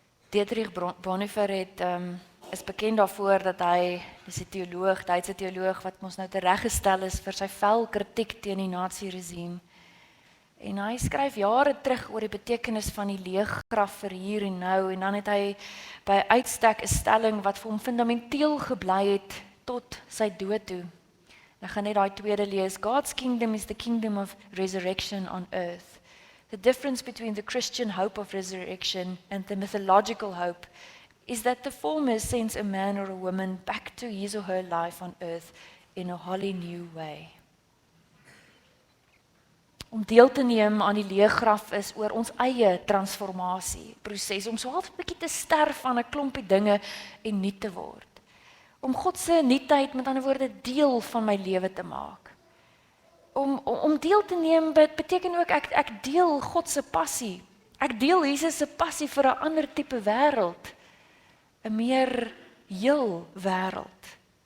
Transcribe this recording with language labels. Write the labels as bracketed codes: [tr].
[af] Dietrich Bonhoeffer is bekend daarvoor dat hy, dis 'n teoloog, Duitse teoloog wat ons nou tereggestel is vir sy fel kritiek teen die nazi-regime. En hy skryf jare terug oor die betekenis van die leeggraf vir hier en nou en dan het hy by uitstek 'n stelling wat vir hom fundamenteel gebly het tot sy dood toe. Ek gaan net daai tweede lees. [en] God's kingdom is the kingdom of resurrection on earth. The difference between the Christian hope of resurrection and the mythological hope is that the former sends a man or a woman back to his or her life on earth in a wholly new way. [af] Om deel te neem aan die leeggraf is oor ons eie transformasie proses, om so half 'n bietjie te sterf aan 'n klompie dinge en nuut te word. Om God se nuutheid, met ander woorde, deel van my lewe te maak. Om deel te neem beteken ook ek deel God se passie. Ek deel Jesus se passie vir 'n ander tipe wêreld, 'n meer heel wêreld.